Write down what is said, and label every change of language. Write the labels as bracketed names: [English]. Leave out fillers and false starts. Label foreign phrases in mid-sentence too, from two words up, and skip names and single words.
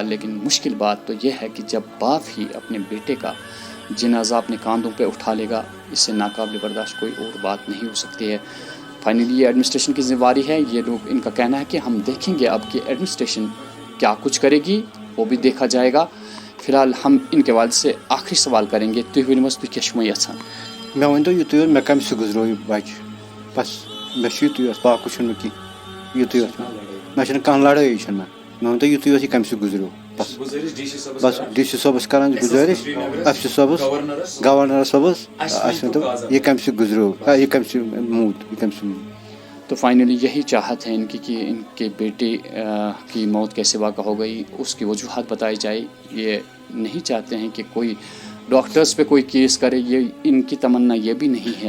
[Urdu] لیکن مشکل بات تو یہ ہے کہ جب باپ ہی اپنے بیٹے کا جنازہ اپنے کاندھوں پہ اٹھا لے گا، اس سے ناقابل برداشت کوئی اور بات نہیں ہو سکتی ہے. فائنلی یہ ایڈمنسٹریشن کی ذمہ واری ہے۔ یہ لوگ، ان کا کہنا ہے کہ ہم دیکھیں گے اب کہ ایڈمنسٹریشن کیا کچھ کرے گی، وہ بھی دیکھا جائے گا. فی الحال ہم ان کے والد سے آخری سوال کریں گے. [Kashmiri] तुम वन तुम क्या यछान? मैं वन युतुय मे कम गुजरो बच बस मे युतुय बाकी कि युतुय मे कह लड़ाई मे वन युतुय कम गुजरो बस बस डी सी साहबस करान गुजारिश, एफ सी साहबस, गवर्नर साहबस ये कम गुजरो, ये कम मूत, ये कम मूत। [Urdu] تو فائنلی یہی چاہت ہے ان کی کہ ان کے بیٹے کی موت کیسے واقع ہو گئی، اس کی وضاحت بتائی جائے. یہ نہیں چاہتے ہیں کہ کوئی ڈاکٹرز پہ کوئی کیس کرے، یہ ان کی تمنا یہ بھی نہیں ہے.